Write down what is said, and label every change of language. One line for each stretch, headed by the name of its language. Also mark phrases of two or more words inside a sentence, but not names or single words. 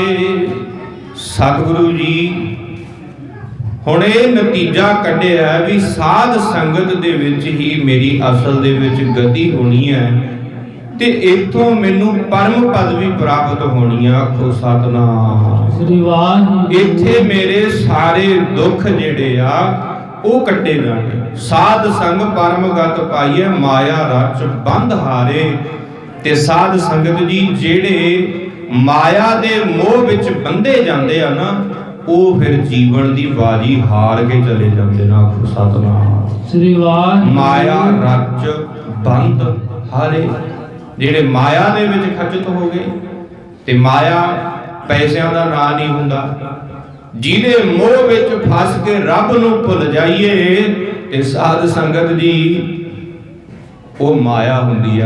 Punjabi: ਸਤਿਗੁਰੂ ਜੀ ਹੁਣ ਯੇ ਨਤੀਜਾ ਕੱਢਿਆ ਭੀ ਸਾਧ ਸੰਗਤ ਦੇ ਵਿਚ ਹੀ ਮੇਰੀ ਅਸਲ ਦੇ ਵਿਚ ਗਤੀ ਹੋਣੀ ਹੈ ਤੇ ਇੱਥੋਂ ਮੈਨੂੰ ਪਰਮ ਪਦਵੀ ਪ੍ਰਾਪਤ ਹੋਣੀ ਹੈ। ਆਖੋ ਸਤਿਨਾਮ ਸ੍ਰੀ ਵਾਹ। ਇੱਥੇ ਮੇਰੇ ਸਾਰੇ ਦੁੱਖ ਜਿਹੜੇ ਆ ਉਹ ਕੱਟੇ ਜਾਣੇ। ਸਾਧ ਸੰਗ ਪਰਮ ਗਤ ਪਾਈਏ, ਮਾਇਆ ਰਚ ਬੰਧ ਹਾਰੇ। ਤੇ ਸਾਧ ਸੰਗਤ ਜੀ ਜਿਹੜੇ ਮਾਇਆ ਦੇ ਮੋਹ ਵਿਚ ਬੰਧੇ ਜਾਤੇ ਹੈਂ ਨਾ,
Hindi: वो फिर जीवन की बाजी हार के चले जाते ना।
Punjabi: सतनाम। ਮਾਇਆ ਰਚ ਬੰਦ ਹਾਰੇ, ਜਿਹੜੇ ਮਾਇਆ ਦੇ ਵਿਚ ਖਚਿਤ ਹੋ ਗਏ, ਤੇ ਮਾਇਆ
Hindi: पैसों का ना नहीं
Punjabi: हुंदा। ਜਿਹਦੇ ਮੋਹ ਵਿਚ ਫਸ ਕੇ ਰੱਬ ਨੂੰ ਭੁੱਲ ਜਾਈਏ ਤੇ ਸਾਧ ਸੰਗਤ ਜੀ ਵੋ ਮਾਇਆ ਹੁੰਦੀ ਹੈ।